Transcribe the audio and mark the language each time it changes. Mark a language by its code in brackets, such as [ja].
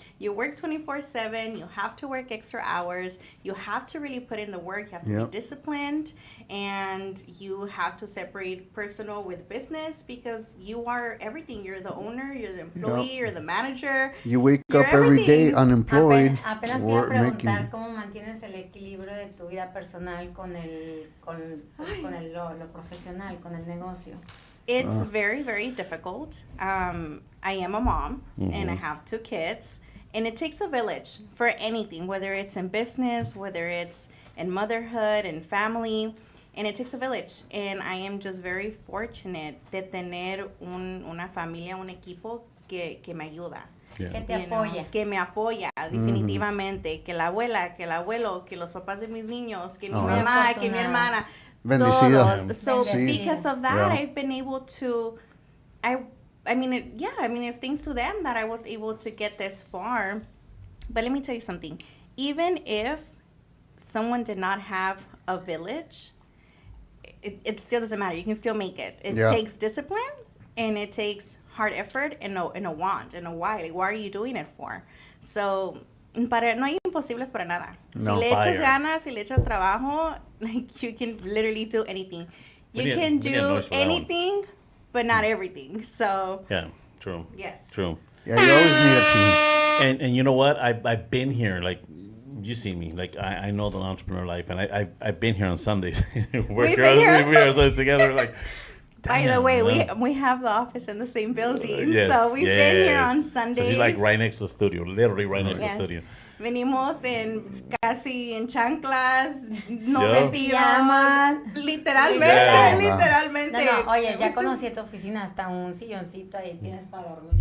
[en] You work 24/7. You have to work extra hours. You have to really put in the work. You have to be disciplined, and you have to separate personal with business, because you are everything. You're the owner. You're the employee. You're the manager. You wake up every day unemployed. [es] Apenas quería preguntar cómo mantienes el equilibrio de tu vida personal con lo profesional, con el negocio. [en] It's very, very difficult. I am a mom, and I have 2 kids. And it takes a village for anything, whether it's in business, whether it's in motherhood and family. And it takes a village. And I am just very fortunate [es] de tener una familia, un equipo que me ayuda. Yeah. Que te apoya. Que me apoya, definitivamente. Que la abuela, que el abuelo, que los papás de mis niños, que mi mamá, que mi hermana. Bendecida. Todos. [en] So because of that, I've been able to... it's thanks to them that I was able to get this far. But let me tell you something. Even if someone did not have a village, it still doesn't matter. You can still make it. It takes discipline, and it takes hard effort, and a want, and a why. Like, why are you doing it for? [es] So, no hay imposibles para nada. No. Si le echas ganas, si le echas trabajo, [en] like, you can literally do anything. You can do anything, but not everything. So, yeah, true. Yes. True. Yeah, you always need a team. And you know what? I've been here, like, you see me, like, I know the entrepreneur life, and I've been here on Sundays. We've been here on Sundays together, like. By the way, we have the office in the same building, so we've been here on Sundays. So she's like right next to the studio, literally right next to the studio. [es] Venimos casi en chanclas, no pijamas. Literalmente. No, oye, ya conocí tu oficina, hasta un silloncito ahí tienes para dormir.